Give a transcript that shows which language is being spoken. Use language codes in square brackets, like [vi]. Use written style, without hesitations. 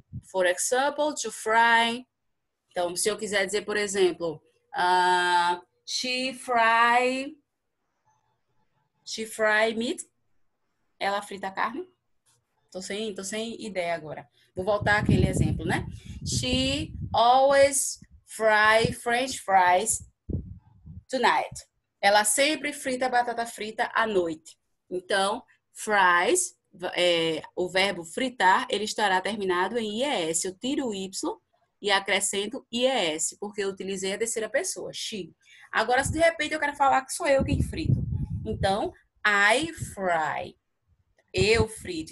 [en] For example, to fry. [pt] Então, se eu quiser dizer, por exemplo, [en] she fry meat. [pt] Ela frita carne. Tô sem ideia agora. Vou voltar àquele exemplo, né? [en] She always fry French fries tonight. [pt] Ela sempre frita batata frita à noite. Então, fries, o verbo fritar, ele estará terminado em IES. Eu tiro o Y e acrescento IES, porque eu utilizei a terceira pessoa, she. Agora, se de repente eu quero falar que sou eu quem frito. Então, [en] I fry. [pt] Eu frito.